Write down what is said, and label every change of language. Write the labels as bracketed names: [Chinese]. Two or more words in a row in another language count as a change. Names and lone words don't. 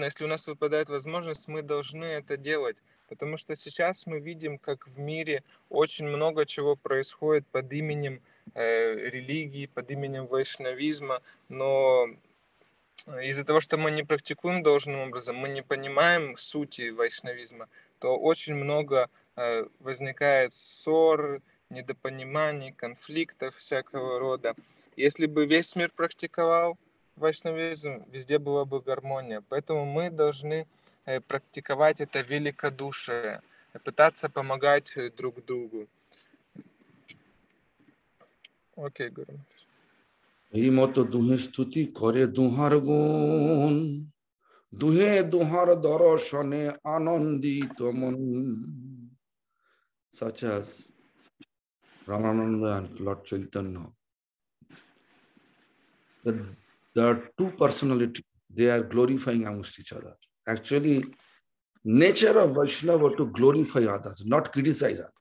[Russian] Если у нас выпадает возможность, мы должны это делать. Потому что сейчас мы видим, как в мире очень много чего происходит под именем религии, под именем вайшнавизма, но из-за того, что мы не практикуем должным образом, мы не понимаем сути вайшнавизма, то очень много возникает ссор, недопониманий, конфликтов всякого рода. Если бы весь мир практиковал вайшнавизм, везде была бы гармония. Поэтому мы должны практиковать это великодушие, пытаться помогать друг другу. Окей, Гуру. [Bangla] এই মতো দুহে স্তুতি করে দুহার গুণ, দুহে দুহার দর্শনে আনন্দিত মন. [English] Such as Ramananda and Lord Chaytanya. There are two personalities, they are glorifying amongst each other. Actually, nature of Vaishnava to glorify others, not criticize others.